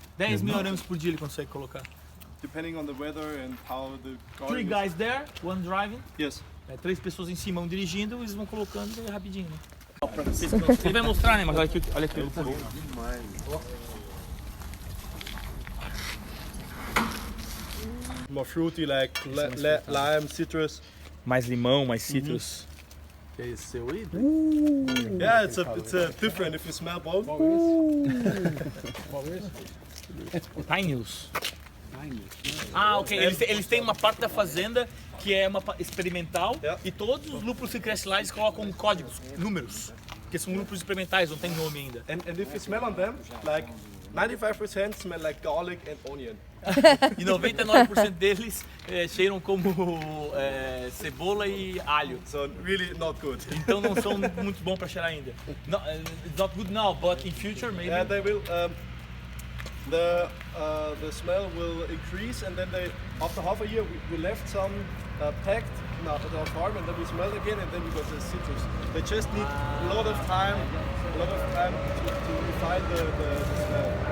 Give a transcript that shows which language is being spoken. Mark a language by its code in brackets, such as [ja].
[pt] 10 mil arames por dia ele consegue colocar. [en] Depending on the weather and how the garden 3 guys there, one driving. Yes. [pt] 3 pessoas em cima, um dirigindo, eles vão colocando rapidinho. Né? Ele vai mostrar, né? Mas olha aqui o lúpulo. [en] More fruity, like lime, citrus. [pt] Mais limão, mais citrus. Que é esse seu aí? [en] Yeah, it's different if you smell both. Pinus. Ok. [pt] Eles têm uma parte da fazenda que é uma experimental e todos os lúpulos que crescem lá eles colocam códigos, números. Porque são lúpulos experimentais, não tem nome ainda. [en] And if you smell on them, like 95% smell like garlic and onion. [pt] E 99% deles cheiram como cebola e alho. [en] So really not good. [pt] Então não são muito bons para cheirar ainda. [en] No, it's not good now, but in future maybe. Yeah, they will. The smell will increase, and then after half a year we left some packed in our farm, and then we smell again, and then we got the citrus. They just need a lot of time to refine the smell.